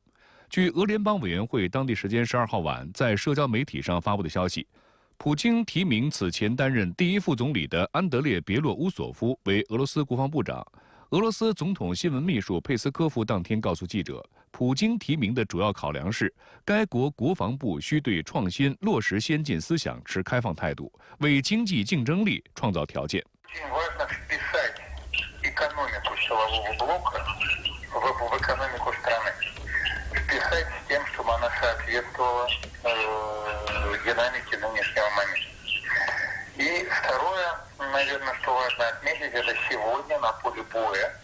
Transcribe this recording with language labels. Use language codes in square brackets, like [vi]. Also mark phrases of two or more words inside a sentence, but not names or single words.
[zh] 据俄联邦委员会当地时间12号晚在社交媒体上发布的消息，普京提名此前担任第1副总理的安德烈·别洛乌索夫为俄罗斯国防部长。俄罗斯总统新闻秘书佩斯科夫当天告诉记者，普京提名的主要考量是，该国国防部需对创新、落实先进思想持开放态度，为经济竞争力创造条件。 [ru] И второе, наверное, что важно отметить, это сегодня на поле боя